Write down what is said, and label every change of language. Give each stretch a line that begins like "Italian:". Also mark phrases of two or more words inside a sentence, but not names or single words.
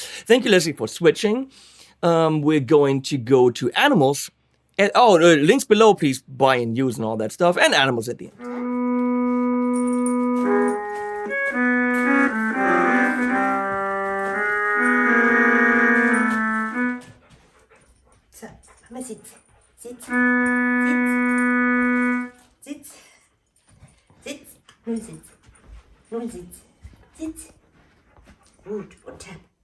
English: Thank you, Leslie, for switching. We're going to go to Animals. And, links below, please buy and use and all that stuff. And Animals at the end. So,
German: mal sit. Sit. Sit. Sit. Sit. Nun sit. Nun sit. Sit. Gut. Und tap.